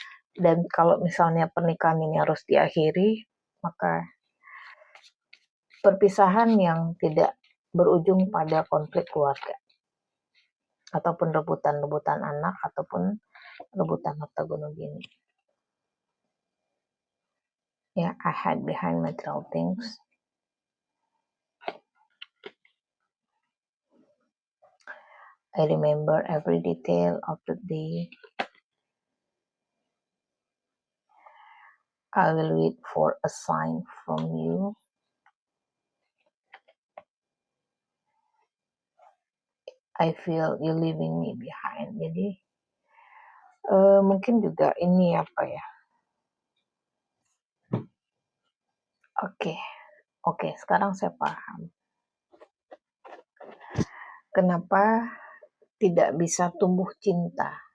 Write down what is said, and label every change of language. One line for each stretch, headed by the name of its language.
Indonesian: Dan kalau misalnya pernikahan ini harus diakhiri, maka perpisahan yang tidak berujung pada konflik keluarga, ataupun rebutan-rebutan anak, ataupun rebutan harta gunung gini.
English: Ya, I hide behind material things. I remember every detail of the day. I will wait for a sign from you. I feel you leaving me behind.
Indonesian: Jadi mungkin juga ini apa ya? Oke, sekarang saya paham. Kenapa tidak bisa tumbuh cinta?